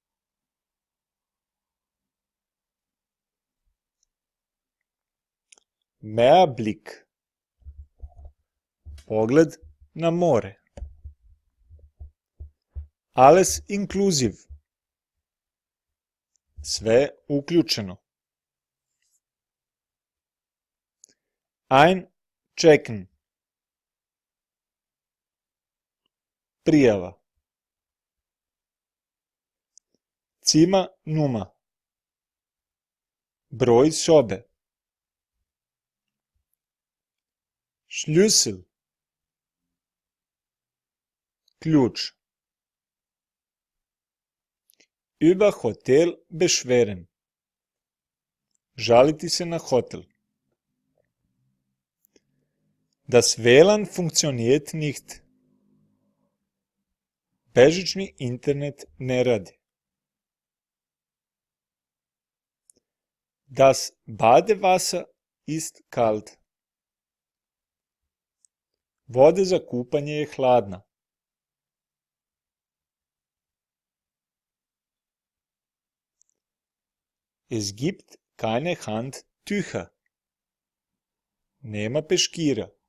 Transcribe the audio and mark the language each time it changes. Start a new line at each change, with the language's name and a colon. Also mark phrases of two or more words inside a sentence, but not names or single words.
Serbian: Meerblick, pogled na more,
German: Alles inkluziv,
Serbian: sve uključeno, Einchecken, prijava, Zimmernummer, broj sobe,
German: Schlüssel, ključ, über Hotel beschweren,
Serbian: žaliti se na hotel,
German: Das WLAN funktioniert nicht,
Serbian: bežični internet ne radi,
German: Das Badewasser ist kalt,
Serbian: voda za kupanje je hladna,
German: Es gibt keine Handtücher,
Serbian: nema peškira,